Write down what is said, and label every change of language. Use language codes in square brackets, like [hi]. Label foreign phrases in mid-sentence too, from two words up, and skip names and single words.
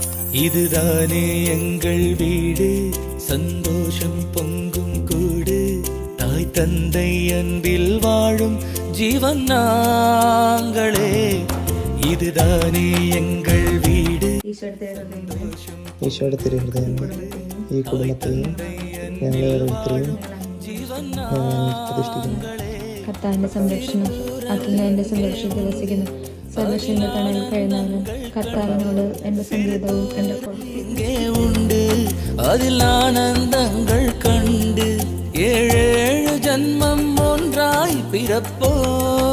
[ta] இதுதானே எங்கள் வீடு, சந்தோஷம் பொங்கும் கூடு, தாய் தந்தை அன்பில் வாழும் ஜீவன் நாங்களே. இதுதானே எங்கள் வீடு. [ml] ഈശോയുടെ തിരുഹൃദയം ഈ കുടുംബത്തെയും ഞങ്ങളെ ഓരോരുത്തരെയും പ്രതിഷ്ഠിക്കുന്നു. കർത്താവിന്റെ സംരക്ഷണം അത്യുന്നതന്റെ സംരക്ഷണത്തിൽ വസിക്കുന്നു. സർവശക്തന്റെ തണലിൽ കഴിയുന്നവനും കർത്താവിനോട് എന്റെ സംഗീതവും എന്റെ [ta] இங்கே உண்டு அதில் ஆனந்தங்கள் கண்டு 7 ஜன்மம் ஒன்றாய் பிறப்போ.